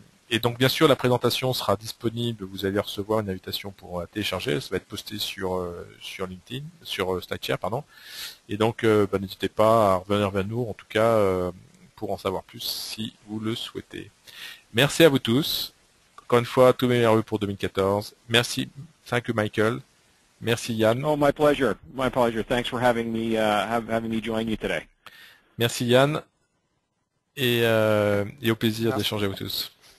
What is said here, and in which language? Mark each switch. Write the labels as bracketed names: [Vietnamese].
[French] Et donc bien sûr la présentation sera disponible, vous allez recevoir une invitation pour la télécharger, ça va être posté sur LinkedIn, sur SlideShare pardon. Et donc n'hésitez pas à revenir vers nous en tout cas pour en savoir plus si vous le souhaitez. Merci à vous tous. Encore une fois, tous mes meilleurs pour 2014. Merci, [English] thank you [French] Michael. Merci Yann. [English] Oh, my pleasure. My pleasure. Thanks for having me join you today. [French] Merci Yann. Et au plaisir d'échanger avec vous tous.